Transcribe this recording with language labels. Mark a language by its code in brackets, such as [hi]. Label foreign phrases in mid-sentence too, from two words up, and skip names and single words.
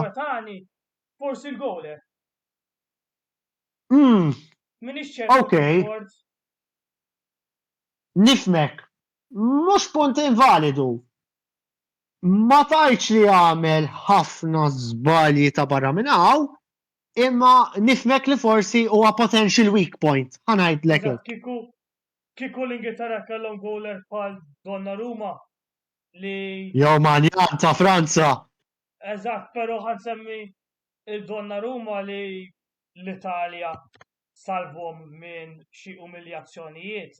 [mt] Forsi l-goler. Minix Okej. Nifmek. Mhux punt invalidu. Ma tajtx li għamel ħafna żbalji ta' barra minn hawn, imma nifmek li forsi huwa [en] potential weak point. [mt] Ħanajdlek hekk. Kieku l-Ingilterra kellhom goler bħal Donnarumma li. Jew Manjan ta' Franza. Eżatt, però ħansemmi il-Donnarumma li l-Italja salvhom minn xi umiljazzjonijiet.